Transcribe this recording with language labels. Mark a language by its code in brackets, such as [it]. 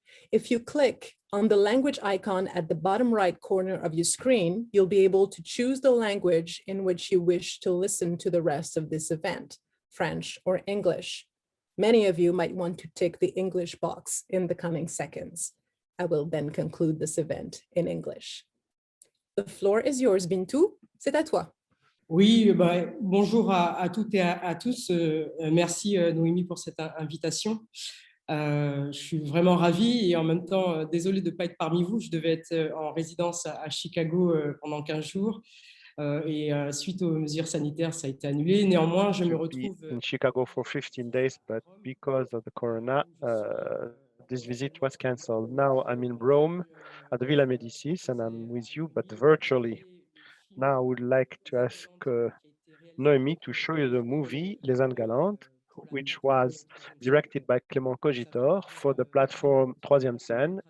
[en] If you click on the language icon at the bottom right corner of your screen, you'll be able to choose the language in which you wish to listen to the rest of this event, French or English. Many of you might want to tick the English box in the coming seconds. I will then conclude this event in English. The floor is yours, Bintou. [fr] C'est à toi. Oui, bonjour à toutes et à tous. Merci Noémie pour cette invitation. Je suis vraiment ravie et en même temps désolée de ne pas être parmi vous. Je devais être en résidence à Chicago pendant 15 jours et suite aux mesures sanitaires, ça a été annulé. Néanmoins, je me retrouve [en] in Chicago for 15 days, but because of the corona, this visit was cancelled. Now I'm in Rome at the Villa Médicis and I'm with you, but virtually. Now I would like to ask Noémie to show you the movie Les Indes Galantes, which was directed by Clément Cogitor for the platform Troisième Scène.